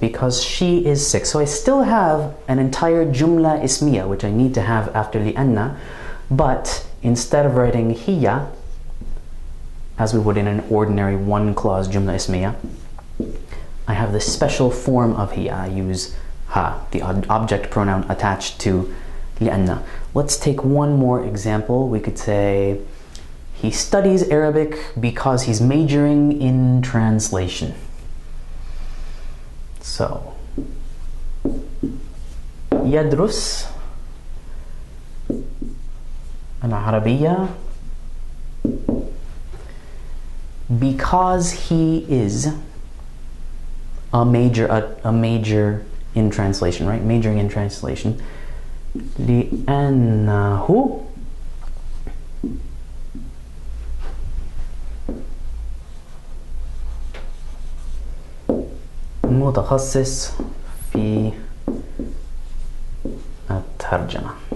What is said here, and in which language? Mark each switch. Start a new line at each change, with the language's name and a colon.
English: Because she is sick. So I still have an entire jumla ismiya, which I need to have after لأن, but instead of writing hiya, as we would in an ordinary one-clause jumla ismiya, I have this special form of hiya. I use ha, the object pronoun attached to لأن. Let's take one more example. We could say, he studies Arabic because he's majoring in translation.
Arabic: So, يدرس العربية
English: because he is a major in translation, right? Majoring in translation.
Arabic: لأنه متخصص في الترجمة.